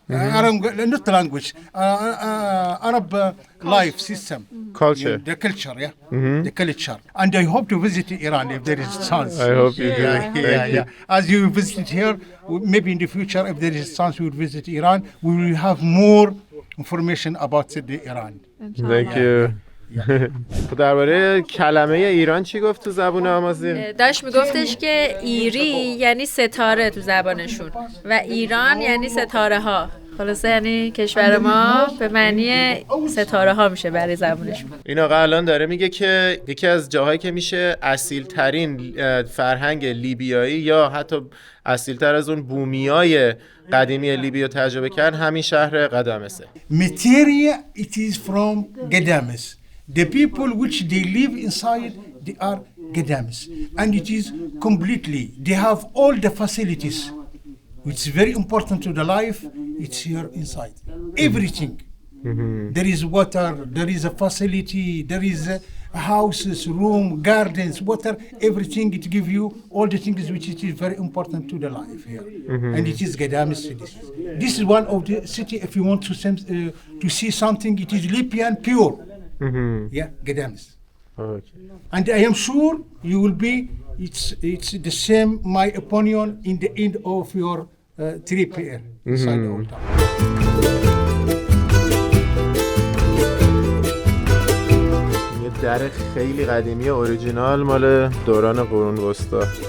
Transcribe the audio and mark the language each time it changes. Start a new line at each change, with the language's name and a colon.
English: Not language, Arab life system. Culture. The culture, yeah. The culture. And I hope to visit Iran if there is a chance. I hope you do. Yeah. As you visited here, maybe in the future, if there is a chance we will visit Iran, we will have more information about the Iran. Thank you.
Persian: درباره کلمه ایران چی گفت تو زبون آمازیغ؟ داشت میگفتش که ایری یعنی ستاره تو زبانشون و ایران یعنی ستاره ها. خلاصه یعنی کشور ما به معنی ستاره ها میشه برای زبانشون. این آقا الان داره میگه که یکی از جاهایی که میشه اصیل ترین فرهنگ لیبیایی یا حتی اصیل تر از اون بومیای قدیمی لیبی رو تجربه کرد همین شهر قدامسه.
English: Materia, it is from Gadames. The people which they live inside, they are Gadames. And it is completely, they have all the facilities, which is very important to the life, it's here inside. Everything. There is water, there is a facility, there is houses, room, gardens, water, everything. It give you all the things which it is very important to the life here. And it is Ghadames city. This is one of the city, if you want to see something, it is Libyan pure. Yeah, Ghadames. Okay. And I am sure you will be, it's the same, my opinion, in the end of your trip here inside the old town.
Persian: یه در خیلی قدیمی اوریجینال مال دوران قرون وسطا.